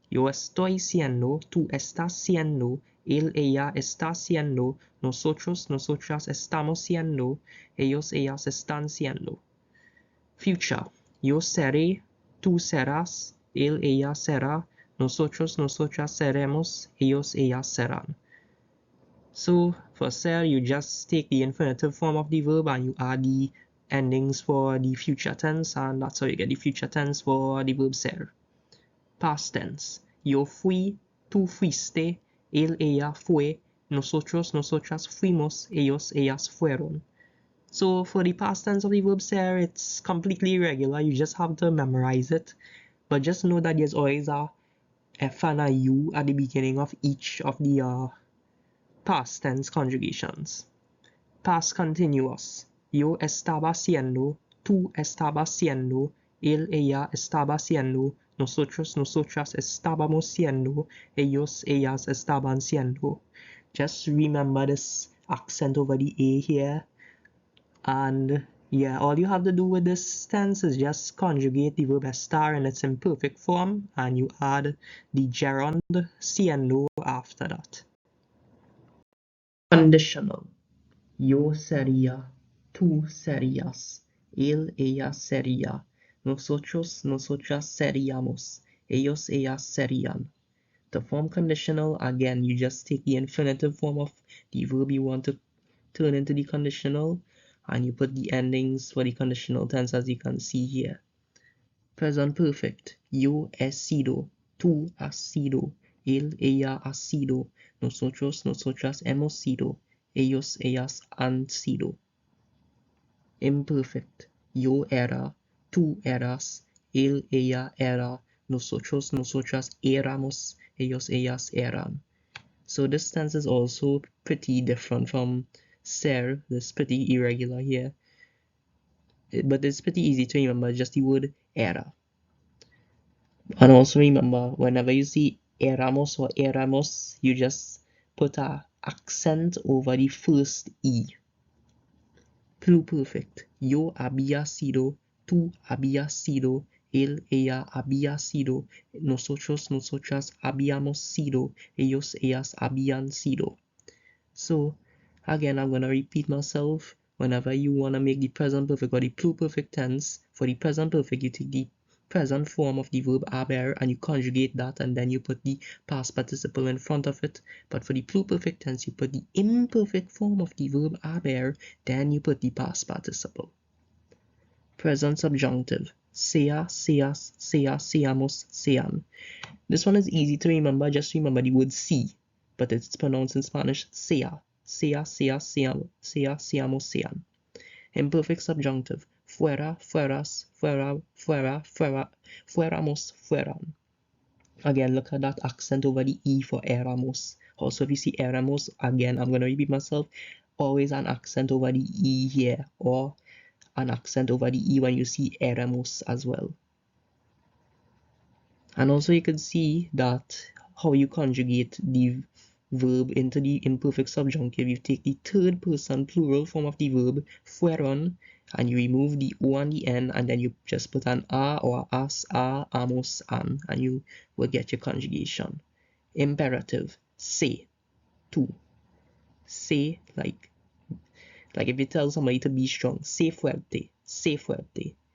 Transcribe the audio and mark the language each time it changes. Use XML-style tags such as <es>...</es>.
<es>Yo estoy siendo, tú estás siendo, él, ella está siendo, nosotros, nosotras estamos siendo, ellos, ellas están siendo. Future. Yo seré, tú serás, él, ella será, nosotros, nosotras seremos, ellos, ellas serán.</es> <en>So for ser, you just take the infinitive form of the verb and you add the endings for the future tense, and that's how you get the future tense for the verb ser. Past tense.</en> <es>Yo fui, tú fuiste, él, ella fue, nosotros, nosotras fuimos, ellos, ellas fueron.</es> <en>So for the past tense of the verb ser, it's completely irregular. You just have to memorize it. But just know that there's always a F and a U at the beginning of each of the past tense conjugations. Past continuous.</en> <es>Yo estaba siendo, tú estabas siendo, él, ella estaba siendo, nosotros, nosotras estábamos siendo, ellos, ellas estaban siendo.</es> <en>Just remember this accent over the A here. And yeah, all you have to do with this tense is just conjugate the verb estar in its imperfect form, and you add the gerund siendo after that. Conditional.</en> <es>Yo sería, tú serías, él, ella sería, nosotros, nosotras seríamos, ellos, ellas serían.</es> <en>To form conditional, again, you just take the infinitive form of the verb you want to turn into the conditional, and you put the endings for the conditional tense as you can see here. Present perfect.</en> <es>Yo he sido, tú has sido, él, ella ha sido, nosotros, nosotras hemos sido, ellos, ellas han sido. Imperfect. Yo era, tú eras, él, ella era, nosotros, nosotras éramos, ellos, ellas eran.</es> <en>So this tense is also pretty different from ser. This pretty irregular here. But it's pretty easy to remember, just the word era. And also remember, whenever you see éramos or éramos, you just put an accent over the first E. Pluperfect.</en> <es>Yo había sido, tú habías sido, él, ella había sido, nosotros, nosotras habíamos sido, ellos, ellas habían sido.</es> <en>So, again, I'm going to repeat myself. Whenever you want to make the present perfect or the pluperfect tense, for the present perfect, you take the present form of the verb haber and you conjugate that, and then you put the past participle in front of it. But for the pluperfect tense, you put the imperfect form of the verb haber, then you put the past participle. Present subjunctive.</en> <es>Sea, seas, sea, seamos, sean.</es> <en>This one is easy to remember. Just remember the word see, but it's pronounced in Spanish sea.</en> <es>Sea, sea, seamos, sea, seamos, sean.</es> <en>Imperfect subjunctive.</en> <es>Fuera, fueras, fuera, fuera, fuera, fuéramos, fueran.</es> <en>Again, look at that accent over the E for éramos. Also, if you see éramos, again, I'm going to repeat myself, always an accent over the E here, or an accent over the E when you see éramos as well. And also you can see that how you conjugate the verb into the imperfect subjunctive. You take the third person plural form of the verb, fueron, and you remove the O and the N, and then you just put an A or as, a, amos, an, and you will get your conjugation.</en> <es>Imperative, sé, tú.</es> <en>Sé, like if you tell somebody to be strong,</en> <es>sé fuerte, sé fuerte.</es>